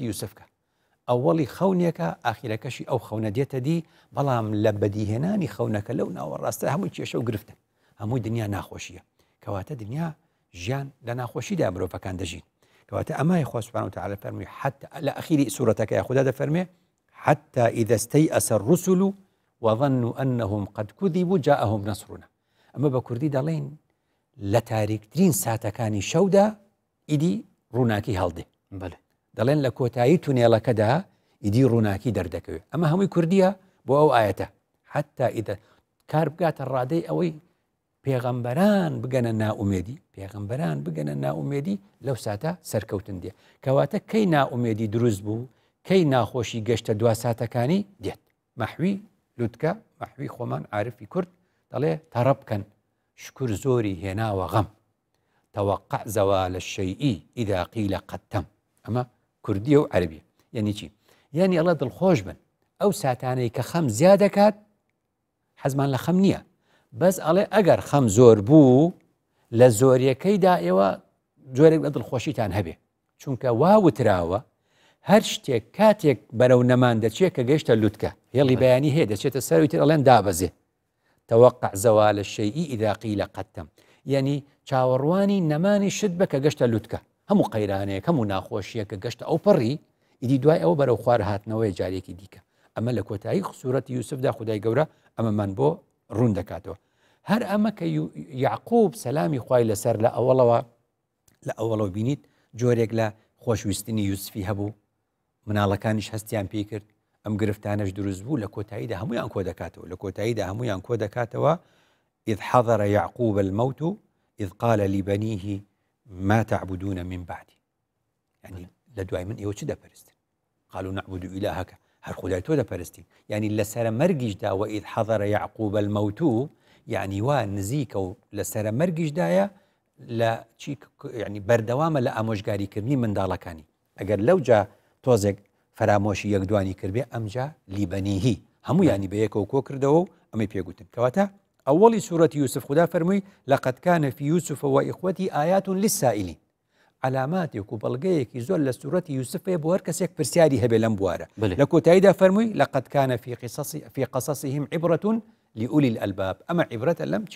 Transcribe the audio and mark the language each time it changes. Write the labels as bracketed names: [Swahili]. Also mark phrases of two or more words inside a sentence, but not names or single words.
[Central Kurdish] یوسفکە ئەوەڵی خەونێکە ئاخیرەکەشی ئەو خەونە دێتە دی بەڵام لە بەدیهێنانی خەونەکە لەو ناوەڕاستە هەمووی کێشە و گرفتن هەمووی دنیا ناخۆشیە کەواتە دنیا ژیان لە ناخۆشیدا مرۆڤەکان دەژین کەواتە ئەمای خوا [Arabic] سوبحانه وتعالى [Central Kurdish] فەرمووی حتى لە ئەخیری سوورەتەکە خوددا دەفەرمێ [Arabic] حتى إذا استيأس الرسل وظنوا أنهم قد كذبوا جاءهم [Central Kurdish] نصرنا ئەمە بە کوردی دەڵێن لە تاریکترین ساتەکانی شەودا ئیدی ڕووناکی هەڵدێ دەڵێن لە کۆتایی تونێڵەکەدا ئیدی ڕووناکی دەردەکەوێت ئەمە هەمووی کوردیە بۆ ئەو ئاەتە حتى ئیدە کار بگاتە ڕادەی ئەوەی پێغەمبەران بگەنە ناومێدی پێغەمبەران بگەنە ناومێدی لەو ساتە سەرکەوتن دێ کەواتە کەی ناومێدی دروست بوو کەی ناخۆشی گەشتە دوا ساتەکانی دێت مەحوی لوتکە مەحوی خۆمان عارفی کورد دەڵێ تەڕە بکەن شکر زۆری هێناوە غەم [Arabic] توقع زوال الشيء إذا قيل قد تم [Central Kurdish] ئەمە کوردیە و عەربیە یعنی چی یعنی ئەڵە دڵخۆش بن ئەو ساتانەی کە خەم زیاد دەکات حەزمان لە خەم نییە بەس ئەڵێ ئەگەر خەم زۆر بوو لە زۆریەکەیدا ئێوە جۆرێک لە دڵخۆشیتان هەبێ چونکە وا وتراوە هەر شتێک کاتێک بەرەو نەمان دەچێت کە گەیشتە لوتکە هێڵی بەیانی هەیە دەچێتە سەروی تر ئەڵێن دابەزێ [Arabic] توقع زوال الشيء إذا قيل قد تم [Central Kurdish] یعنی چاوەڕوانی نەمانی شت بە کە گەشتە لوتکە هەموو قەیرانەیە هەموو ناخۆشیە کە گەشتە ئەو پەڕی ئیدی دوای ئەوە بەرەو خوار هاتنەوەی جارێکی دیکە ئەمە لە کۆتایی سوورەتی یوسفدا خودای گەورە ئەمەمان بۆ ڕوون دەکاتەوە هەر ئەمە کە یعقوب سەلامی خوای لەسەر لە ئەوڵەوە بینیت جۆرێک لە خۆشویستنی یوسفی هەبوو مناڵەکانیش هەستیان پێی کرد ئەم گرفتانش دروست بوو لە کۆتاییدا هەمویان کۆ دەکاتەوە لە کۆتاییدا هەمویان کۆ دەکاتەوە [Arabic] إذ حضر يعقوب الموت إذ قال لبنيه ما تعبدون من بعدي [Central Kurdish] يعني لدواي من إيوه چه دەپەرستن [Arabic] قالوا نعبد إلهك [Central Kurdish] هەر خدای تۆ دەپەرستین يعني لەسەر مەرگیشدا [Arabic] وإذ حضر يعقوب الموت [Central Kurdish] يعني وا نزیکە و لەسەر مەرگیشدایە لە چی يعني بەردەوامە لە ئامۆژگاریکردنی منداڵەکانی ئەگەر لەو جا تۆزێک فەرامۆشی یەکدوانی کردبێ ئەمجا لیبەنیهی هەموو ینی بە یەکەوە کۆ کردەوە و ئەمەی پێگوتن کەواتە ئەوەڵی سوورەتی یوسف خدا فەرمووی [Arabic] لەقەد کانە فی یوسف وإخوەتی آیات للسائلین [Central Kurdish] علاماتێک و بەڵگەیەکی زۆر لە سوورەتی یوسفێ بۆ هەر کەسێک پرسیاری هەبێ لەم بوارە لە کۆتاییدا فەرمووی [Arabic] لەقەد کانە فی قەسەسیهم عیبرەة لأولی الألباب [Central Kurdish] ئەمە عیبرەتە لەم چی